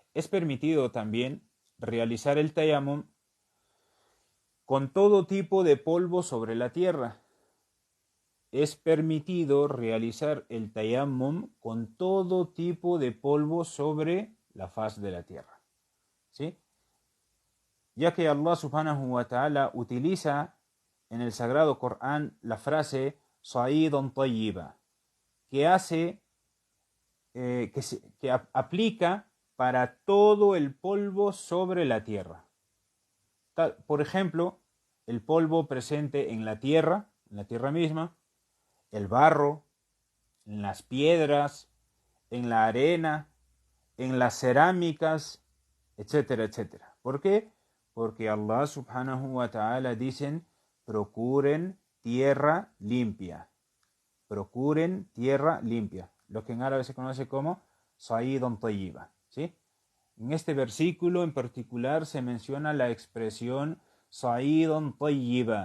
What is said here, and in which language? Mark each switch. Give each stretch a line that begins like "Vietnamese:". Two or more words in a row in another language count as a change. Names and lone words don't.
Spanish: es permitido también realizar el tayammum con todo tipo de polvo sobre la tierra. Es permitido realizar el tayammum con todo tipo de polvo sobre la faz de la tierra, ¿sí? Ya que
Arabic: الله سبحانه وتعالى
Spanish: utiliza en el Sagrado Corán la frase
Arabic: صعيدا طيبا,
Spanish: que hace, que aplica para todo el polvo sobre la tierra. Por ejemplo, el polvo presente en la tierra misma, el barro, en las piedras, en la arena, en las cerámicas, etcétera, etcétera. ¿Por qué? Porque
Arabic: الله سبحانه وتعالى
Spanish: dicen, procuren tierra limpia. Procuren tierra limpia. Lo que en árabe se conoce como
Arabic: صعيدا طيبا,
Spanish: ¿sí? En este versículo en particular se menciona la expresión
Arabic: صعيدا طيبا.